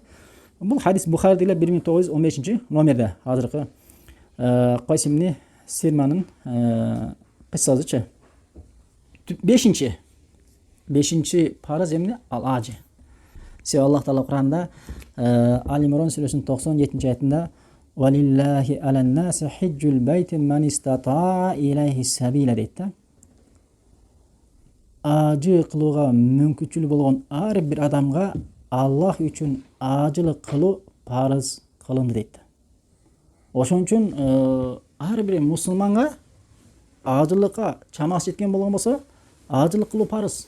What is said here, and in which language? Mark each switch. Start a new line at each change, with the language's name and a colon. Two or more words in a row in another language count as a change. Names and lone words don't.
Kyrgyz: Бул хадис Бухариде 1915 номерде азыркы Кайсим ибн Сирманын кыссасычы. 5-ши парыз эмне? Ал ажы. Себеби Аллах Таала Куранда Ал-Имрон сүрөсүнүн 97-аятында
Arabic: «ولله على الناس حج البيت من استطاع إليه سبيلا»
Kyrgyz: дейт да. Ажы кылууга мүмкүнчүлүгү болгон ар бир адамга Аллах үчүн ажылык кылуу парыз кылынды дейт. Ошон үчүн ар бир мусулманга ажылыкка чамасы жеткен болгон болсо, ажылык кылуу парыз.